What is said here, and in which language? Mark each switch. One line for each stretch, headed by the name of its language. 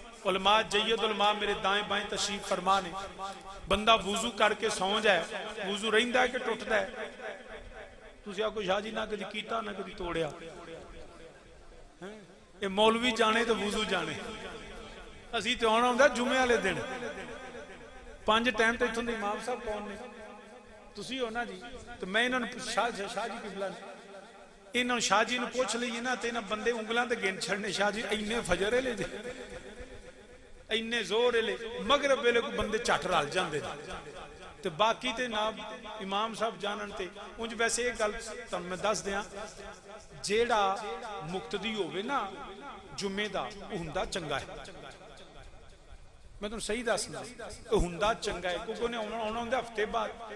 Punjabi: علماء جید علماء میرے دائیں بائیں تشریف فرما نے. بندہ وضو کر کے سو جائے، وضو رہندا ہے کہ ٹوٹدا ہے؟ تسی آکو شاہ جی نہ کدی کیتا نہ کدی توڑیا.
Urdu: یہ مولوی جانے تو وضو جانے.
Punjabi: اسی تو آنا ہوندا جمعے والے دن 5 ٹائم تے اتھوں دے امام صاحب کون نے؟ تسی ہو نا جی. تو میں انہوں نے شاہ جی قبلہ انہوں شاہ جی نے پوچھ لئیے نا تے انہوں بندے انگلاں تے گن چھڑنے. شاہ جی اینے فجر لے دے، اینے زور لے، مغرب ویلے کو بندے چٹ رل جاندے تے باقی تے نا امام صاحب جانن تے. انج ویسے ایک گل تم میں دس دیاں، جیڑا مقتدی ہوئے نا جمعے دا ہوندا چنگا ہے. میں تم صحیح دسنا ہوندا چنگا ہے، کیونکہ انہیں آنا ہوندا ہفتے بعد.